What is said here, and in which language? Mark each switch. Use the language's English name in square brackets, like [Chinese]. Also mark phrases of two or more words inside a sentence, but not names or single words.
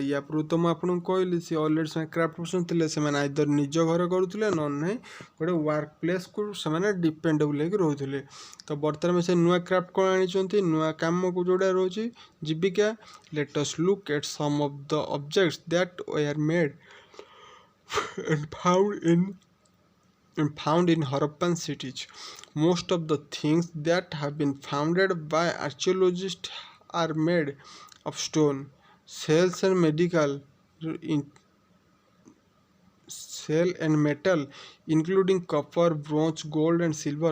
[Odia] ୟା ପୂର୍ବରୁ ତ ମୁଁ ଆପଣଙ୍କୁ କହିଲି ସେ ଅଲରେଡ଼ି ସେମାନେ [English] craft person [Odia] ଥିଲେ, ସେମାନେ ଆଇଦର ନିଜ ଘରେ କରୁଥିଲେ, ନହେଲେ ନାହିଁ ଗୋଟେ [English] work place [Odia] ସେମାନେ ଡିପେଣ୍ଡେବୁଲ୍ ହେଇକି ରହୁଥିଲେ। ତ ବର୍ତ୍ତମାନ ସେ ନୂଆ କ୍ରାଫ୍ଟ କ'ଣ ଆଣିଛନ୍ତି, ନୂଆ କାମକୁ ଯେଉଁଟା ରହୁଛି ଜୀବିକା। [English] let us look at some of the objects that were made and found in Harappan cities. Most of the things that have been founded by archaeologists are made of stone, shells and metal, including copper, bronze, gold and silver.